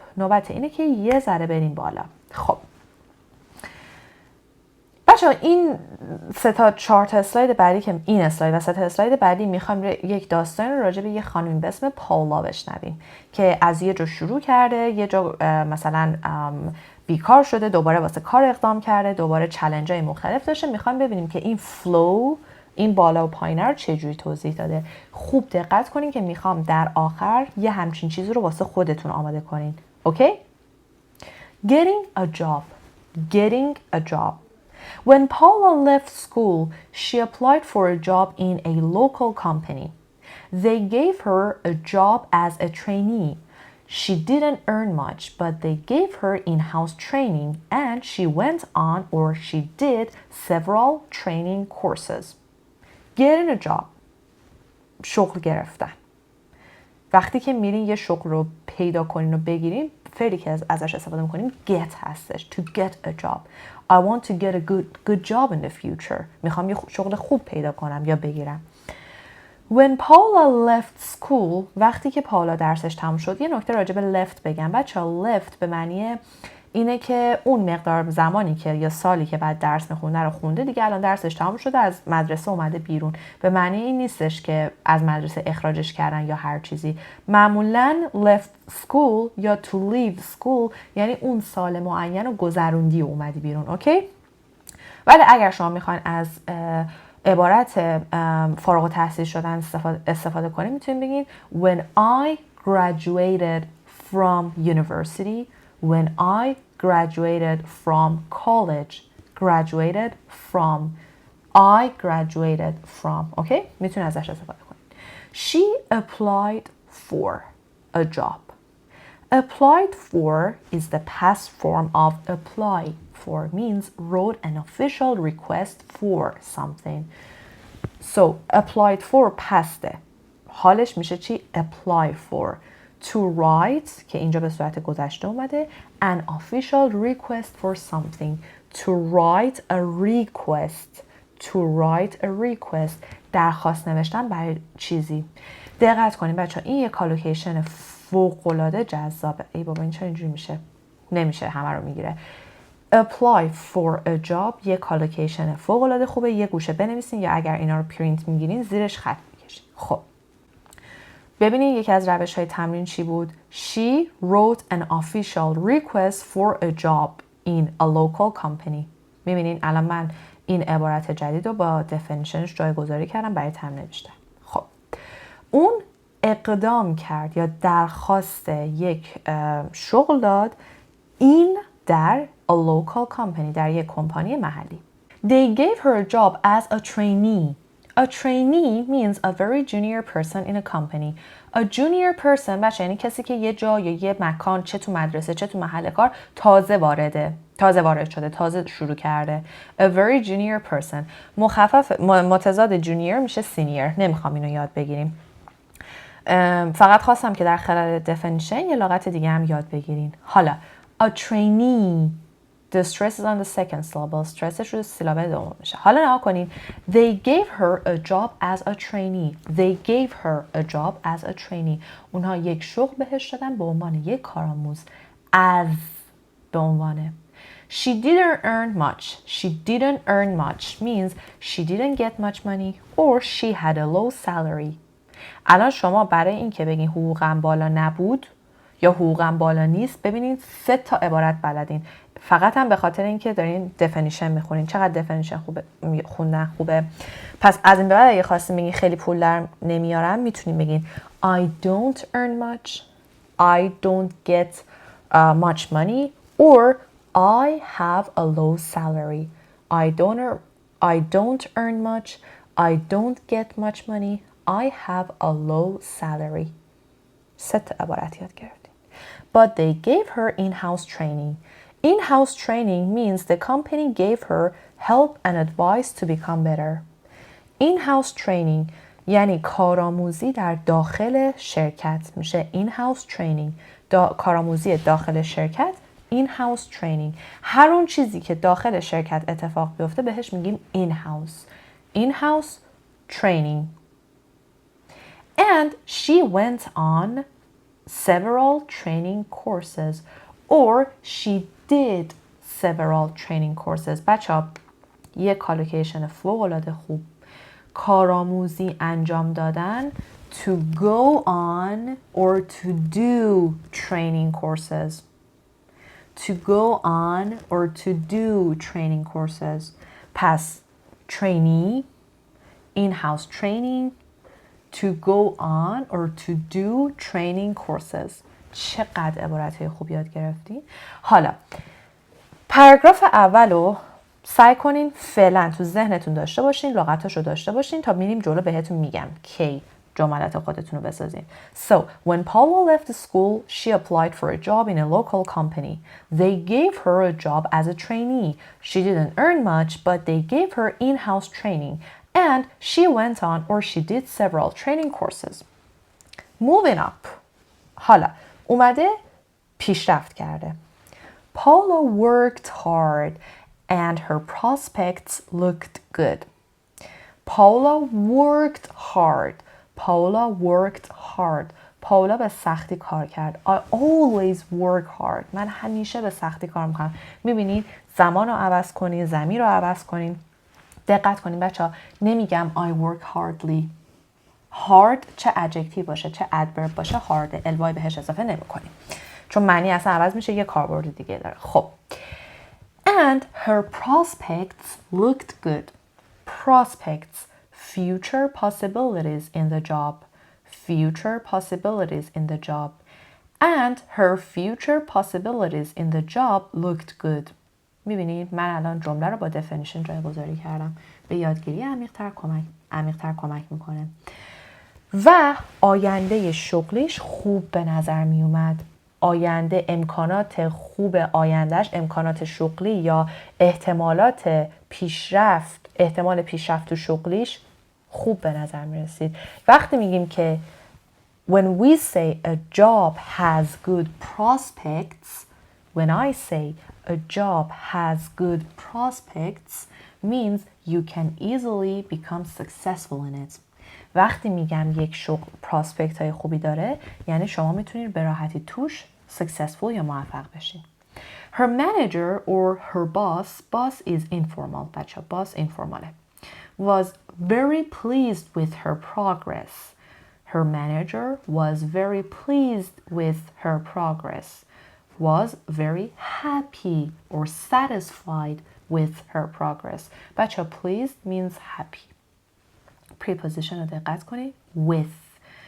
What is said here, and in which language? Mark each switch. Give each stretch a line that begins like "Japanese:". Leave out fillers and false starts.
Persian: نوبت اینه که یه ذره بریم بالا. خب بچه‌ها این 3 تا 4 تا اسلاید بعدی که این اسلاید و 3 تا اسلاید بعدی میخوایم یک داستان رو راجع به یه خانومی به اسم پاولا بشنویم که از یه جا شروع کرده، یه جا مثلا بیکار شده، دوباره واسه کار اقدام کرده، دوباره چالنج‌های مختلف داشته. میخوایم ببینیم که این فلو، این بالا و پایینه رو چجوری توضیح داده. خوب دقت کنین که میخوام در آخر یه همچین چیزی رو واسه خودتون آماده کنین.
English: Okay? Getting a job. Getting a job. When Paula left school, she applied for a job in a local company. They gave her a job as a trainee. She didn't earn much, but they gave her in-house training and she went on, or she did, several training courses. Getting a job.
Persian: شغل گرفتن. وقتی که میرین یه شغل رو پیدا کنین و بگیرین، فعلی که ازش استفاده میکنین get هستش.
English: To get a job. I want to get a good job in the future.
Persian: میخوام یه شغل خوب پیدا کنم یا بگیرم.
English: When Paula left school,
Persian: وقتی که پاولا درسش تموم شد، یه نکته راجع به left بگم. بچه‌ها left به معنی اینه که اون مقدار زمانی که یا سالی که بعد درس میخونده رو خونده، دیگه الان درسش تموم شده، از مدرسه اومده بیرون. به معنی این نیستش که از مدرسه اخراجش کردن یا هر چیزی. معمولاً left school یا to leave school یعنی اون سال معین رو گذروندی و اومدی بیرون. اوکی؟ ولی اگر شما میخواین از عبارت فارغ التحصیل شدن استفاده کنید، میتونید بگید
English: when I graduated from university. When I graduated from college. Graduated from. I graduated from. Okay?
Persian: میتونید ازش استفاده کنید.
English: She applied for a job. Applied for is the past form of apply for, means wrote an official request for something. So applied for past.
Persian: حالش میشه چی؟
English: Apply for. To write
Persian: که اینجا به صورت گذشته اومده.
English: An official request for something. To write a request. To write a request.
Persian: درخواست نوشتن برای چیزی. دقت کنید بچه ها، این یک کالوکیشن فوق‌العاده جذابه. ای بابا این چرا اینجوری میشه؟ نمیشه، همه رو میگیره.
English: Apply for a job
Persian: یه کالوکیشن فوق‌العاده خوبه. یه گوشه بنویسین یا اگر اینا رو پرینت میگیرین زیرش خط میکشین. خب ببینید یکی از روش‌های تمرین چی بود؟
English: She wrote an official request for a job in a local company.
Persian: میبینین الان من این عبارت جدید رو با دفینیشنش جایگذاری کردم برای تمرین نوشتن. خب اون اقدام کرد یا درخواست یک شغل داد این در
English: a local company،
Persian: در یک کمپانی محلی.
English: They gave her a job as a trainee. A trainee means a very junior person in a company. A junior person
Persian: بچه یعنی کسی که یه جا یا یه مکان، چه تو مدرسه چه تو محل کار، تازه وارد شده، تازه شروع کرده.
English: A very junior person.
Persian: متضاد junior میشه senior. نمیخوام اینو یاد بگیریم. فقط خواستم که در خلال definition یه لغت دیگه هم یاد بگیرین.
English: حالا a trainee. The stress is on the second syllable.
Persian: Stressش رو سیلابه دوم میشه. حالا نها کنین.
English: They gave her a job as a trainee. They gave her a job as a trainee.
Persian: اونها یک شغل بهش دادن به عنوان یک کارآموز. As به عنوانه.
English: She didn't earn much. She didn't earn much means she didn't get much money or she had a low salary.
Persian: الان شما برای این که بگین حقوقم بالا نبود یا حقوقم بالا نیست، ببینید 3 تا عبارت بلدین. فقط هم به خاطر اینکه دارین دفینیشن میخونین. چقدر دفینیشن خوبه، خوندن خوبه. پس از این به بعد اگه خواستین بگین خیلی پول در نمیارم، میتونین بگین
English: I don't earn much, I don't get much money, or I have a low salary. I don't I don't earn much. I don't get much money. I have a low salary.
Persian: 3 عبارت یاد گرفتیم.
English: But they gave her in-house training. In-house training means the company gave her help and advice to become better.
Persian: In-house training یعنی کارآموزی در داخل شرکت میشه in-house training. کارآموزی داخل شرکت in-house training. هر اون چیزی که داخل شرکت اتفاق بیفته بهش میگیم in-house.
English: In-house training. And she went on several training courses or she did several training courses.
Persian: بچه‌ها یه کالوکیشن فوق‌العاده خوب کارآموزی انجام دادن
English: to go on or to do training courses. To go on or to do training courses. پس trainee, in-house training, to go on or to do training courses.
Persian: چقدر عبارتهای خوب یاد گرفتی؟ حالا پاراگراف اولو سعی کنین فعلا تو ذهنتون داشته باشین، لغتاشو داشته باشین تا میریم جلو بهتون میگم کی جملات خودتون رو بسازین.
English: So, when Paula left school, she applied for a job in a local company. They gave her a job as a trainee. She didn't earn much, but they gave her in-house training. And she went on or she did several training courses. Moving up.
Persian: حالا اومده پیشرفت کرده.
English: Paula worked hard and her prospects looked good. Paula worked hard. Paula worked hard.
Persian: پاولا به سختی کار کرد.
English: I always work hard.
Persian: من همیشه به سختی کار میکنم. میبینید زمان رو عوض کنین، ضمیر رو عوض کنین. دقت کنین بچه ها، نمیگم
English: I work hardly.
Persian: hard چه adjective باشه چه adverb باشه hard الوای بهش اضافه نمی کنیم چون معنی اصلا عوض میشه، یه کاربرد دیگه داره.
English: خب and her prospects looked good. Prospects, future possibilities in the job. Future possibilities in the job. And her future possibilities in the job looked good.
Persian: میبینید من الان جمله رو با definition جایگذاری کردم. به یادگیری عمیق‌تر کمک میکنه. و آینده شغلیش خوب به نظر می اومد. آینده، امکانات خوب آیندهش، امکانات شغلی یا احتمال پیشرفت تو شغلیش خوب به نظر می رسید. وقتی میگیم که
English: when we say a job has good prospects, when I say a job has good prospects means you can easily become successful in it.
Persian: وقتی میگم یک شغل پراسپکت های خوبی داره یعنی شما میتونید به راحتی توش successful یا موفق بشین.
English: Her manager or her boss is informal. بچه boss informal was very pleased with her progress. Her manager was very pleased with her progress. Was very happy or satisfied with her progress. بچه pleased means happy.
Persian: preposition رو دقت کنید with.